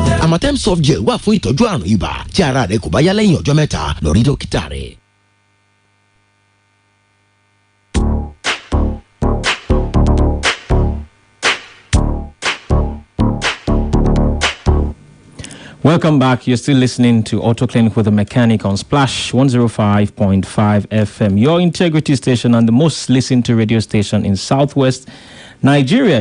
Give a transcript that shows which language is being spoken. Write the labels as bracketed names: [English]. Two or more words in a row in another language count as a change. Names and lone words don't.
[Yoruba] Amatem soft gel wà fún ìtọ́jú àrùn ibà. Tí ara rẹ kò bá yá lẹ́yìn ọjọ́ mẹ́ta, lọ rí dókítà rẹ. [English] Welcome back. You're still listening to Auto Clinic with a Mechanic on Splash 105.5 FM, your integrity station and the most listened to radio station in Southwest Nigeria.